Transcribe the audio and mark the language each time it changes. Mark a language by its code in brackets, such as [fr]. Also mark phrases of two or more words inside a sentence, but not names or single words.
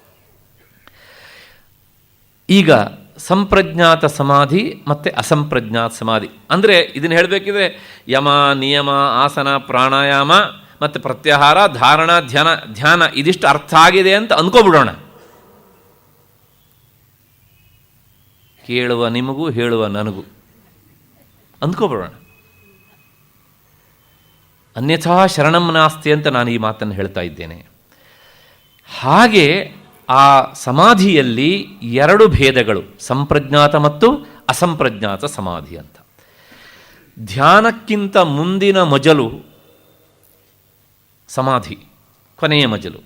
[kn] ಈಗ ಸಂಪ್ರಜ್ಞಾತ ಸಮಾಧಿ ಮತ್ತು ಅಸಂಪ್ರಜ್ಞಾತ ಸಮಾಧಿ ಅಂದರೆ, ಇದನ್ನು ಹೇಳಬೇಕಿದ್ರೆ ಯಮ, ನಿಯಮ, ಆಸನ, ಪ್ರಾಣಾಯಾಮ ಮತ್ತು ಪ್ರತ್ಯಾಹಾರ, ಧಾರಣ, ಧ್ಯಾನ ಇದಿಷ್ಟು ಅರ್ಥ ಆಗಿದೆ ಅಂತ ಅಂದ್ಕೊಬಿಡೋಣ. ಕೇಳುವ ನಿಮಗೂ ಹೇಳುವ ನನಗೂ ಅಂದ್ಕೊಬಿಡೋಣ. [sa] ಅನ್ಯಥಾ ಶರಣಂ ನಾಸ್ತಿ [kn] ಅಂತ ನಾನು ಈ ಮಾತನ್ನು ಹೇಳ್ತಾ ಇದ್ದೇನೆ. ಹಾಗೆ ಆ ಸಮಾಧಿಯಲ್ಲಿ 2 ಭೇದಗಳು, ಸಂಪ್ರಜ್ಞಾತ ಮತ್ತು ಅಸಂಪ್ರಜ್ಞಾತ ಸಮಾಧಿ ಅಂತ. ಧ್ಯಾನಕ್ಕಿಂತ ಮುಂದಿನ ಮಜಲು ಸಮಾಧಿ, ಕೊನೆಯ ಮಜಲು.